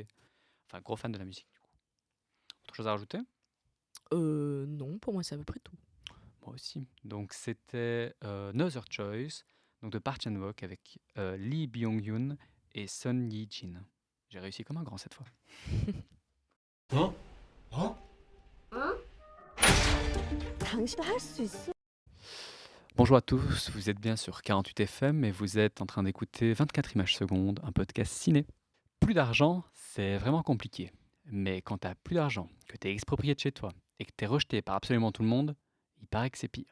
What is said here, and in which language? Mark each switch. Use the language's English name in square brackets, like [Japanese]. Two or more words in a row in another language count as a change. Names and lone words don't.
[French] Enfin, gros fan de la musique du coup. Autre chose à rajouter? Non, pour moi, c'est à peu près tout. Moi aussi. Donc c'était Another Choice, donc de Park Chan-wook avec Lee Byung-hun et Son Ye-jin. J'ai réussi comme un grand cette fois. [Korean] 당신 할 수 있어? [French] Bonjour à tous, vous êtes bien sur 48 FM et vous êtes en train d'écouter 24 images secondes, un podcast ciné. Plus d'argent, c'est vraiment compliqué. Mais quand t'as plus d'argent, que t'es exproprié de chez toi et que t'es rejeté par absolument tout le monde, il paraît que c'est pire.